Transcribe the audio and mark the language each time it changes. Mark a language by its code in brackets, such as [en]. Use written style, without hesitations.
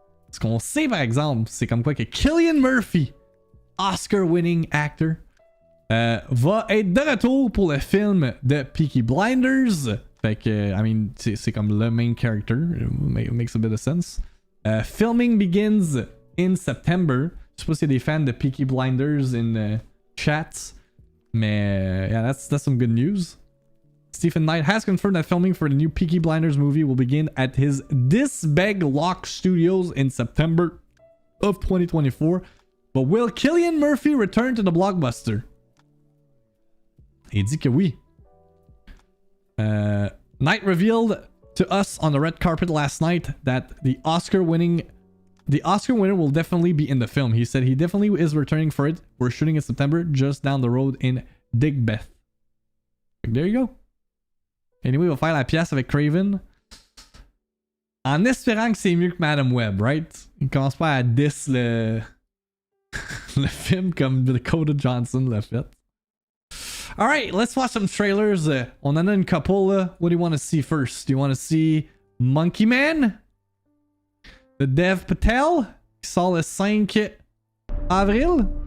[fr] Ce qu'on sait par exemple, c'est comme quoi que Cillian Murphy, [en] Oscar-winning actor, [fr] va être de retour pour le film de Peaky Blinders. Fait que, [en] I mean, [fr] c'est comme le main character. [en] It makes a bit of sense. Filming begins in September. [fr] Je sais pas s'il y a des fans de Peaky Blinders in chats. [en] Mais, yeah, that's some good news. Stephen Knight has confirmed that filming for the new Peaky Blinders movie will begin at his Disbeg Lock Studios in September of 2024. But will Cillian Murphy return to the blockbuster? [fr] Il dit que oui. [en] Knight revealed to us on the red carpet last night that the Oscar winner will definitely be in the film. He said he definitely is returning for it. We're shooting in September just down the road in Digbeth. There you go. Anyway, [fr] on va faire la pièce avec Craven. En espérant que c'est mieux que Madame Web, right? Il commence pas à diss le film comme Dakota Johnson l'a fait. [en] Alright, let's watch some trailers. [fr] On en a une couple. [en] What do you want to see first? Do you want to see Monkey Man? [fr] The Dev Patel, qui sort le 5 avril.